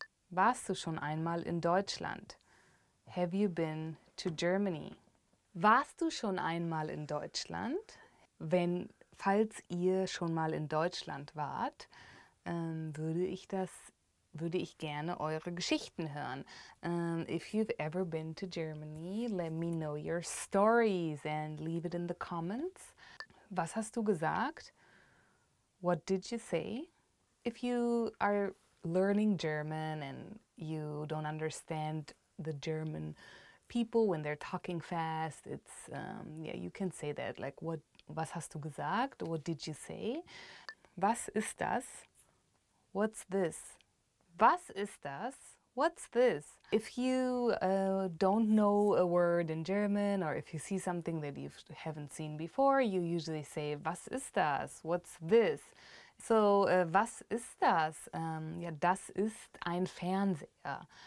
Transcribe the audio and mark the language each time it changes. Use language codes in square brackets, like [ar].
[de] Warst du schon einmal in Deutschland? [en] Have you been to Germany? [de] Warst du schon einmal in Deutschland? Falls ihr schon mal in Deutschland wart, würde ich gerne eure Geschichten hören. [en] If you've ever been to Germany, let me know your stories and leave it in the comments. [de] Was hast du gesagt? [en] What did you say? If you are learning German and you don't understand the German people when they're talking fast, it's, yeah, you can say that, like, [de] was hast du gesagt? [en] What did you say? [de] Was ist das? [en] What's this? Was ist das? What's this? If you don't know a word in German, or if you see something that you haven't seen before, you usually say, [de] was ist das? [en] What's this? So, [de] was ist das? Ja, das ist ein Fernseher.